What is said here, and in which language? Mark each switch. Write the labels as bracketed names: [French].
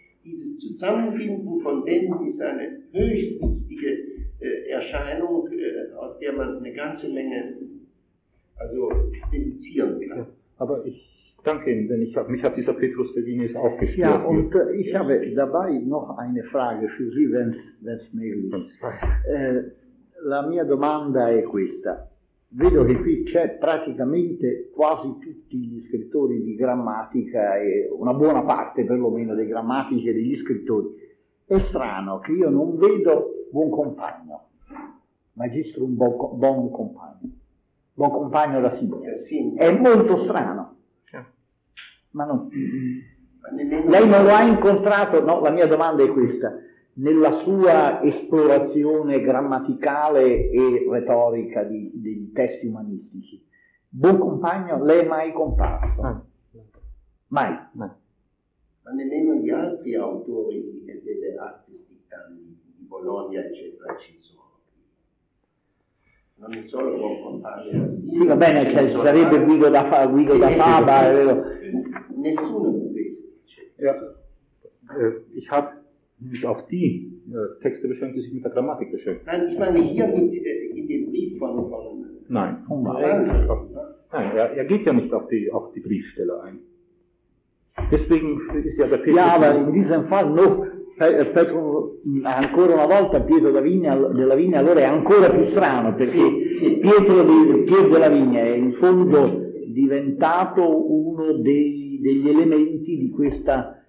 [German] Dieses Zusammenbinden von Bänden ist eine höchst wichtige Erscheinung, aus der man eine ganze Menge also deduzieren kann. Aber ich danke Ihnen, denn mich hat dieser Petrus Bellinis auch gestört. Ja, und ich habe dabei noch eine Frage für Sie, wenn es möglich ist. [Italian] La mia domanda è questa. Vedo che qui c'è praticamente quasi tutti gli scrittori di grammatica, e una buona parte perlomeno dei grammatici e degli scrittori. È strano che io non vedo buon compagno, magistro un buon compagno. Buon compagno da Simone. È molto strano. Ma non. Lei non lo ha incontrato? No, la mia domanda è questa. Nella sua esplorazione grammaticale e retorica dei testi umanistici, buon compagno, lei è mai comparso? Mai. Ma nemmeno gli altri autori delle arti scrittane di Bologna, eccetera, ci sono. Non è solo buon compagno. Sì, va bene, cioè, sarebbe Guido da Faba. Nessuno di questi. [German] Ich habe nicht auf die Texte beschränkt, die sich mit der Grammatik beschränken. Nein, ich meine hier in dem Brief von nein, nein, er geht ja nicht auf die Briefstelle ein. Deswegen ist ja der Petrus. Ja, aber in diesem Fall noch Petro, [Italian] ancora una volta Pietro della Vigna allora è ancora più strano, perché Pietro della Vigna è in fondo diventato uno degli elementi di questa.